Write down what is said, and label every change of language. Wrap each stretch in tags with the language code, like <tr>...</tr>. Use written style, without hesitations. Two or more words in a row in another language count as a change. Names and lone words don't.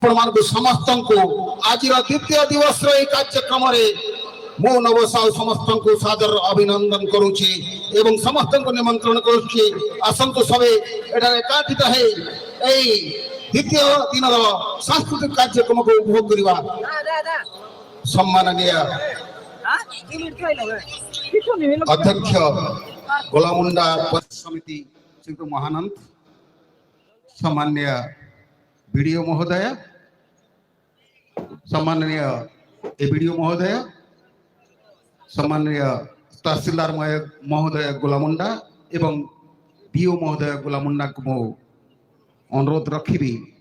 <or>ଆପଣମାନଙ୍କୁ ସମସ୍ତଙ୍କୁ ଆଜିର ଦ୍ୱିତୀୟ ଦିବସର ଏହି କାର୍ଯ୍ୟକ୍ରମରେ ମୁଁ ନବସାଉ ସମସ୍ତଙ୍କୁ ସାଦର ଅଭିନନ୍ଦନ କରୁଛି ଏବଂ ସମସ୍ତଙ୍କୁ ନିମନ୍ତ୍ରଣ କରୁଛି ଆସନ୍ତୁ ସବେ ଏଠାରେ ଏକାଠିତ ହେଇ ଏହି ଦ୍ୱିତୀୟ ଦିନର ସାଂସ୍କୃତିକ କାର୍ଯ୍ୟକ୍ରମକୁ ଉପଭୋଗ କରିବା। ସମ୍ମାନନୀୟ ଅଧ୍ୟକ୍ଷ ଗୋଲାମୁଣ୍ଡା ସମିତି ଶ୍ରୀ ମହାନନ୍ଦ, ସମ୍ମାନନୀୟ ବିଡିଓ ମହୋଦୟ, ସମ୍ମାନନୀୟ ଏବିଡିଓ ମହୋଦୟ, ସମ୍ମାନନୀୟ ତହସିଲଦାର ମହୋଦୟ ଗୋଲାମୁଣ୍ଡା ଏବଂ ବିଓ ମହୋଦୟ ଗୋଲାମୁଣ୍ଡା କୁ ମୋ ଅନୁରୋଧ ରଖି</or>